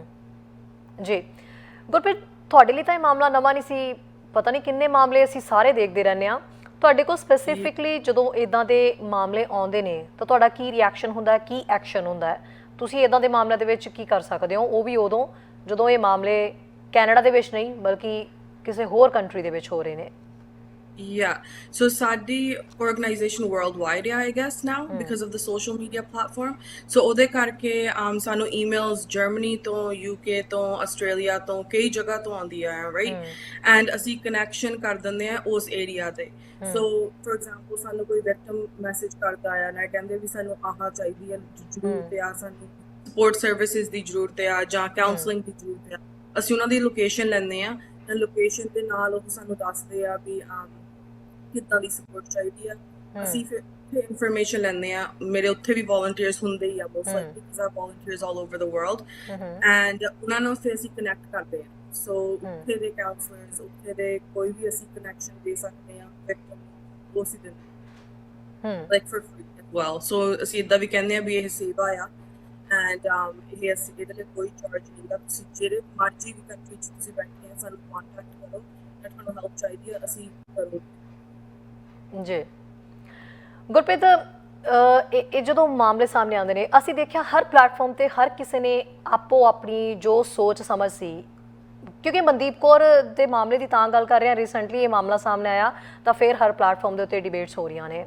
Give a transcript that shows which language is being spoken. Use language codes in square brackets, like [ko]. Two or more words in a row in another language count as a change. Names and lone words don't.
[pa] ਜੀ ਗੁਰਪ੍ਰੀਤ, ਤੁਹਾਡੇ ਲਈ ਤਾਂ ਇਹ ਮਾਮਲਾ ਨਵਾਂ ਨਹੀਂ ਸੀ, ਪਤਾ ਨਹੀਂ ਕਿੰਨੇ ਮਾਮਲੇ ਅਸੀਂ ਸਾਰੇ ਦੇਖਦੇ ਰਹਿੰਦੇ ਹਾਂ, ਤੁਹਾਡੇ ਕੋਲ ਸਪੈਸੀਫਿਕਲੀ ਜਦੋਂ ਇਦਾਂ ਦੇ ਮਾਮਲੇ ਆਉਂਦੇ ਨੇ ਤਾਂ ਤੁਹਾਡਾ ਕੀ ਰਿਐਕਸ਼ਨ ਹੁੰਦਾ ਹੈ, ਕੀ ਐਕਸ਼ਨ ਹੁੰਦਾ ਹੈ? ਤੁਸੀਂ ਇਦਾਂ ਦੇ ਮਾਮਲਿਆਂ ਦੇ ਵਿੱਚ ਕੀ ਕਰ ਸਕਦੇ ਹੋ, ਉਹ ਵੀ ਉਦੋਂ ਜਦੋਂ ਇਹ ਮਾਮਲੇ ਕੈਨੇਡਾ ਦੇ ਵਿੱਚ ਨਹੀਂ ਬਲਕਿ ਕਿਸੇ ਹੋਰ ਕੰਟਰੀ ਦੇ ਵਿੱਚ ਹੋ ਰਹੇ ਨੇ? [en] Yeah. So ਸਾਡੀ organization worldwide ਹੈ I guess now because of the social media platform. [pa] So ਉਹਦੇ ਕਰਕੇ ਸਾਨੂੰ emails Germany ਤੋਂ UK ਤੋਂ Australia ਤੋਂ ਕਈ ਜਗ੍ਹਾ ਤੋਂ ਆਉਂਦੀਆਂ ਹੈ right? And ਅਸੀਂ connection ਕਰ ਦਿੰਦੇ ਆ ਉਸ ਏਰੀਆ ਤੇ. [en] So for example [pa] ਸਾਨੂੰ ਕੋਈ victim message ਕਰਦਾ ਆ ਨਾ ਕਹਿੰਦੇ ਵੀ ਸਾਨੂੰ ਆਹ ਚਾਹੀਦੀ ਹੈ ਜ਼ਰੂਰਤ ਆ, ਸਾਨੂੰ [en] support services [pa] ਦੀ ਜ਼ਰੂਰਤ ਆ ਜਾਂ counseling ਦੀ ਜ਼ਰੂਰਤ ਆ, ਅਸੀਂ ਉਹਨਾਂ ਦੀ ਲੋਕੇਸ਼ਨ ਲੈਂਦੇ ਆ ਤੇ ਲੋਕੇਸ਼ਨ ਦੇ ਨਾਲ ਉਹ ਸਾਨੂੰ ਦੱਸਦੇ ਆ ਵੀ ਕਿੱਦਾਂ ਦੀ ਸਪੋਰਟ ਚਾਹੀਦੀ ਆ, ਅਸੀਂ ਫਿਰ ਇਨਫੋਰਮੇਸ਼ਨ ਲੈਂਦੇ ਆ। ਮੇਰੇ ਉੱਥੇ ਵੀ ਵੋਲੰਟੀਅਰਸ ਹੁੰਦੇ ਹੀ ਆ [en] most likely because I have volunteers all over the world [pa] and ਉਹਨਾਂ ਨੂੰ ਫਿਰ ਅਸੀਂ ਕਨੈਕਟ ਕਰਦੇ ਆ। ਸੋ ਉੱਥੇ ਦੇ ਕਾਉਂਸਲਰਸ, ਉੱਥੇ ਦੇ ਕੋਈ ਵੀ ਅਸੀਂ ਕਨੈਕਸ਼ਨ ਦੇ ਸਕਦੇ ਆ ਵਿਕਟਮ ਉਸ ਦਿਨ [en] like for free as well। [pa] ਸੋ ਅਸੀਂ ਇੱਦਾਂ ਵੀ ਕਹਿੰਦੇ ਆ ਵੀ ਇਹ ਸੇਵਾ ਆ ਐਂਡ ਇਹ ਅਸੀਂ ਇਹਦੇ ਲਈ ਕੋਈ ਚਾਰਜ ਨਹੀਂ ਗਾ। ਤੁਸੀਂ ਜਿਹੜੇ ਮਰਜ਼ੀ ਵੀ ਕੰਟਰੀ 'ਚ ਤੁਸੀਂ ਬੈਠੇ ਆ ਸਾਨੂੰ ਕੰਟੈਕਟ ਕਰੋ, ਜੇ ਤੁਹਾਨੂੰ ਹੈਲਪ ਚਾਹੀਦੀ ਆ ਅਸੀਂ ਕਰੋ ਜੀ। ਗੁਰਪ੍ਰੀਤ, ਇਹ ਜਦੋਂ ਮਾਮਲੇ ਸਾਹਮਣੇ ਆਉਂਦੇ ਨੇ ਅਸੀਂ ਦੇਖਿਆ ਹਰ ਪਲੇਟਫਾਰਮ ਤੇ ਹਰ ਕਿਸੇ ਨੇ ਆਪੋ ਆਪਣੀ ਜੋ ਸੋਚ ਸਮਝ ਸੀ, ਕਿਉਂਕਿ ਮਨਦੀਪ ਕੌਰ ਦੇ ਮਾਮਲੇ ਦੀ ਤਾਂ ਗੱਲ ਕਰ ਰਹੇ ਹਾਂ, ਰੀਸੈਂਟਲੀ ਇਹ ਮਾਮਲਾ ਸਾਹਮਣੇ ਆਇਆ ਤਾਂ ਫਿਰ ਹਰ ਪਲੇਟਫਾਰਮ ਦੇ ਉੱਤੇ ਡਿਬੇਟਸ ਹੋ ਰਹੀਆਂ ਨੇ।